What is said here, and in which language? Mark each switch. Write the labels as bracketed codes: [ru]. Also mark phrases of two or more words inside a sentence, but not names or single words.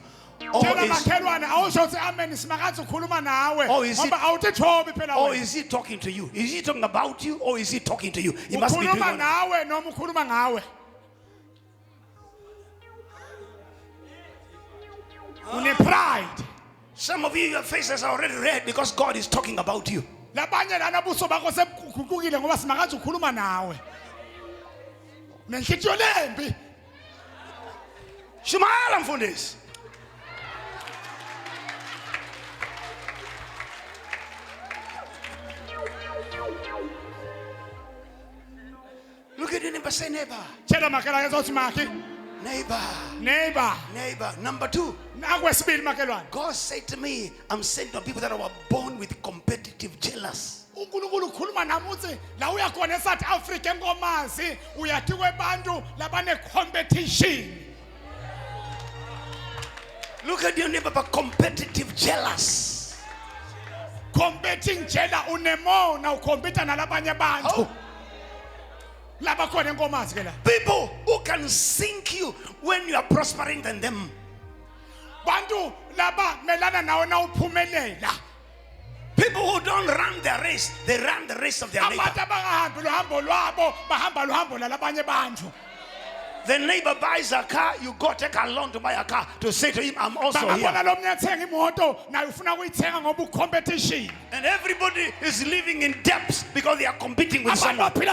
[en] Or is he talking to you? Is he talking about you or is he talking to you? He must be doing one. Pride. Some of you, your faces are already red because God is talking about you. [zu] Shumala mfundisi. [en] Look at your neighbor, say neighbor. Neighbor. Number two. God said to me, I'm sending to people that are born with competitive jealous. Look at your neighbor, but competitive jealous. Competing jealous [zu] unemo na ukompita na labanye bantu. [en] People who can sink you when you are prospering than them. [zu] Bantu laba melana nawe na uphumelela. [en] People who don't run their race, they run the race of their neighbor. The neighbor buys a car, you go take a loan to buy a car to say to him, I'm also here. And everybody is living in debts because they are competing with someone.